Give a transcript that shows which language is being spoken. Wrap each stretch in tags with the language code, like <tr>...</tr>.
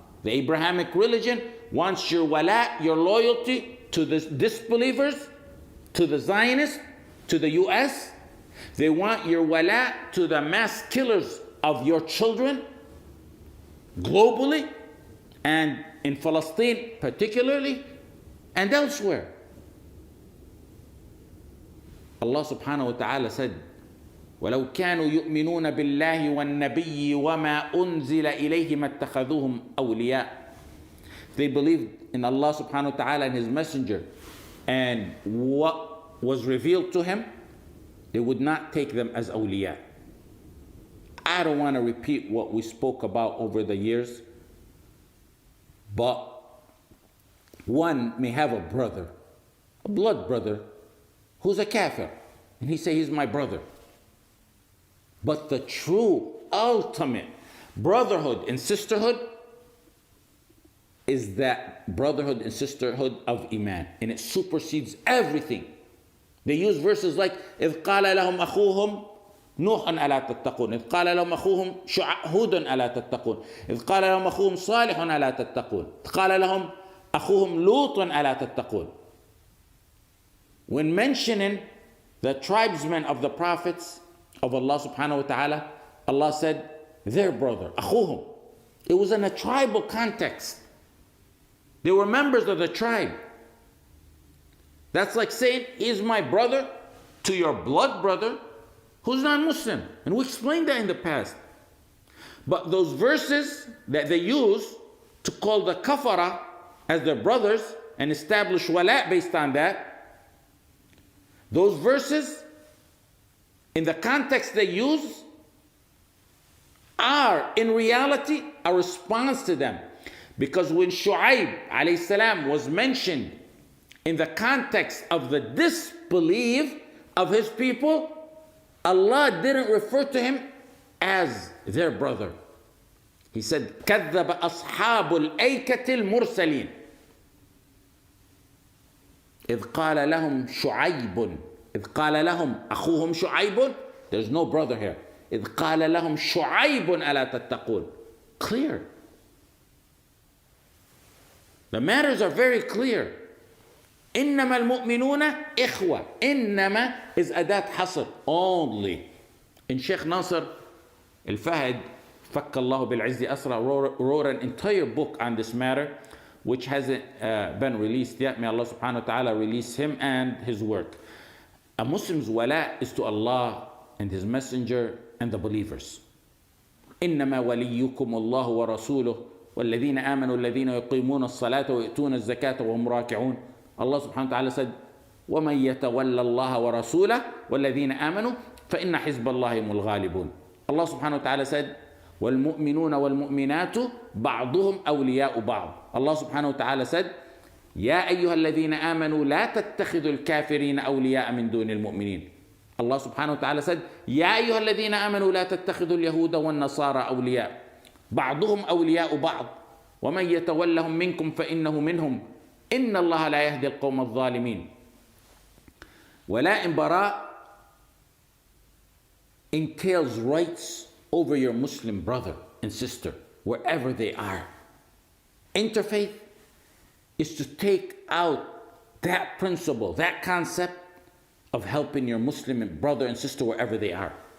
<en>The Abrahamic religion wants your wala, your loyalty to the disbelievers, to the Zionists, to the US. They want your wala to the mass killers of your children globally and in Palestine particularly and elsewhere.</en> <ar>Allah subhanahu wa ta'ala said, وَلَوْ كَانُوا يُؤْمِنُونَ بِاللَّهِ وَالنَّبِيِّ وَمَا أُنزِلَ إِلَيْهِمَ اتَّخَذُوهُمْ أَوْلِيَاءَ.</ar> <en>They believed in Allah subhanahu wa ta'ala and His messenger and what was revealed to him, they would not take them as awliya. I don't want to repeat what we spoke about over the years, but one may have a brother, a blood brother, who's a kafir, and he say he's my brother. But the true, ultimate brotherhood and sisterhood is that brotherhood and sisterhood of Iman, and it supersedes everything. They use verses like</en> <ar>إِذْ قَالَ لَهُمْ أَخُوهُمْ نوح ألا تتقون إذ قال لهم أخوهم هود ألا تتقون إذ قال لهم أخوهم صالح ألا تتقون إذ قال لهم أخوهم لوط ألا تتقون.</ar> <en>When mentioning the tribesmen of the prophets of Allah subhanahu wa ta'ala, Allah said their brother, أخوهم. It was in a tribal context. They were members of the tribe. That's like saying, he's my brother to your blood brother who's non-Muslim. And we explained that in the past. But those verses that they use to call the kafara as their brothers and establish wala based on that, those verses, in the context they use, are in reality a response to them. Because when Shu'aib alayhi salam was mentioned in the context of the disbelief of his people, Allah didn't refer to him as their brother.</en> <ar>He said, كَذَّبَ أَصْحَابُ الْأَيْكَةِ الْمُرْسَلِينَ إِذْ قَالَ لَهُمْ شُعَيْبٌ إِذْ قَالَ لَهُمْ أَخُوهُمْ شُعَيْبٌ.</ar> <en>There's no brother here.</en> <ar>إِذْ قَالَ لَهُمْ شُعَيْبٌ أَلَا تَتَّقُونَ.</ar> <en>Clear. The matters are very clear.</en> <ar>إنما المؤمنون إخوة. إنما</ar> <en>is</en> <ar>أداة حصر.</ar> <en>Only. And Shaykh Nasr al-Fahd,</en> <ar>فك الله بالعز أسرى,</ar> <en>wrote an entire book on this matter, which hasn't been released yet. May Allah subhanahu wa ta'ala release him and his work. A Muslim's wala is to Allah and His Messenger and the believers.</en> <ar>إنما وليكم الله ورسوله والذين آمنوا الذين يقيمون الصلاة ويؤتون الزكاة وهم راكعون. Allah subhanahu wa ta'ala said, وَمَنْ يَتَوَلَّ اللَّهَ وَرَسُولَهُ وَالَّذِينَ آمَنُوا فَإِنَّ حِزْبَ اللَّهِ هُمُ الْغَالِبُونَ. Allah subhanahu wa ta'ala said, وَالْمُؤْمِنُونَ وَالْمُؤْمِنَاتُ بَعْضُهُمْ أَوْلِيَاءُ بَعْضٍ. Allah subhanahu wa ta'ala said, يَا أَيُّهَا الَّذِينَ آمَنُوا لَا تَتَّخِذُوا الْكَافِرِينَ أَوْلِيَاءَ مِنْ دُونِ الْمُؤْمِنِينَ. Allah subhanahu wa ta'ala said, يَا أَيُّهَا الَّذِينَ آمَنُوا لَا تَتَّخِذُوا الْيَهُودَ وَالنَّصَارَى أَوْلِيَاءَ بَعْضُهُمْ أَوْلِيَاءُ بَعْضٍ وَمَنْ يَتَوَلَّهُمْ مِنْكُمْ فَإِنَّهُ مِنْهُمْ إِنَّ اللَّهَ لَا يَهْدِي الْقَوْمَ الظَّالِمِينَ.</ar> <en>Wala and bara entails rights over your Muslim brother and sister, wherever they are. Interfaith is to take out that principle, that concept of helping your Muslim brother and sister wherever they are.</en>